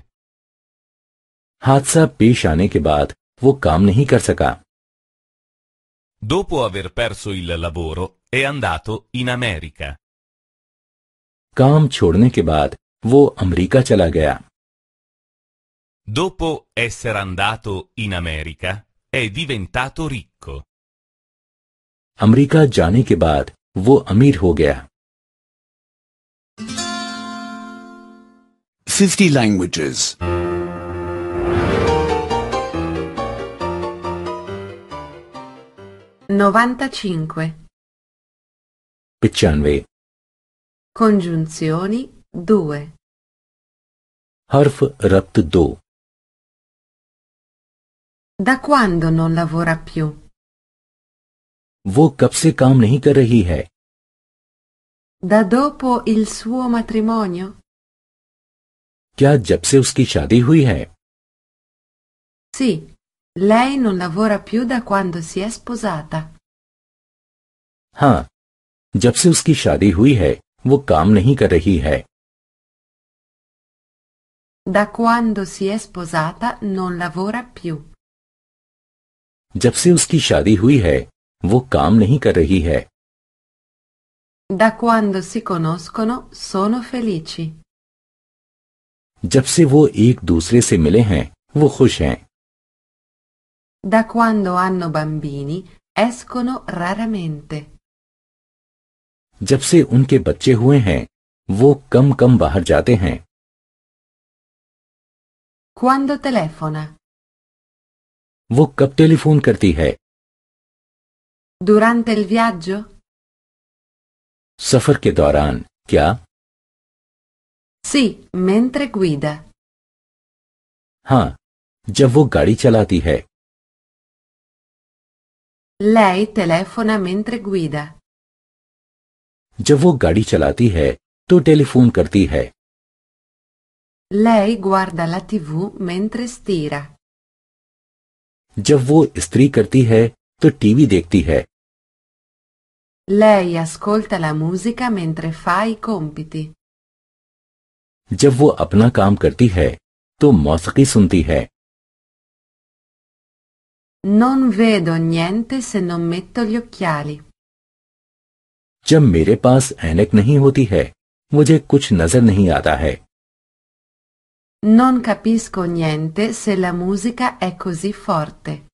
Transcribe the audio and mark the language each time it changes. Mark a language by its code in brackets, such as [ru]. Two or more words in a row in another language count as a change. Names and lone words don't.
[ur] حادثہ پیش آنے کے بعد وہ کام نہیں کر سکا. [it] Dopo aver perso il lavoro è andato in America. [ur] کام چھوڑنے کے بعد وہ امریکہ چلا گیا. [it] Dopo essere andato in America è diventato ricco. [ur] امریکہ جانے کے بعد وہ امیر ہو گیا. [en] 50 languages. 95. 95। [it] Congiunzioni 2. [ur] حرف ربط 2. [it] Da quando non lavora più? [ur] وہ کب سے کام نہیں کر رہی ہے? [it] Da dopo il suo matrimonio? [ur] کیا جب سے اس کی شادی ہوئی ہے? [it] Sì, lei non lavora più da quando si è sposata. [ur] ہاں، جب سے اس کی شادی ہوئی ہے وہ کام نہیں کر رہی ہے. [it] Da quando si è sposata non lavora più. [ur] جب سے اس کی شادی ہوئی ہے وہ کام نہیں کر رہی ہے. [it] Da quando si conoscono sono felici. [ur] جب سے وہ ایک دوسرے سے ملے ہیں وہ خوش ہیں. [it] Da quando hanno bambini escono raramente. [ur] جب سے ان کے بچے ہوئے ہیں وہ کم کم باہر جاتے ہیں. [it] Quando telefona? [ur] وہ کب ٹیلیفون کرتی ہے? [it] Durante il viaggio? [ur] سفر کے دوران کیا? [it] Sì, mentre guida. [ur] ہاں، جب وہ گاڑی چلاتی ہے. [it] Lei telefona mentre guida. [ur] جب وہ گاڑی چلاتی ہے تو ٹیلیفون کرتی ہے. [it] Lei guarda la TV mentre stira. [ur] جب وہ استری کرتی ہے تو ٹی وی دیکھتی ہے. [it] Lei ascolta la musica mentre fa i compiti. [ur] جب وہ اپنا کام کرتی ہے تو موسیقی سنتی ہے. [it] Non vedo niente se non metto gli occhiali. [ur] جب میرے پاس عینک نہیں ہوتی ہے مجھے کچھ نظر نہیں آتا ہے. [it] Non capisco niente se la musica è così forte.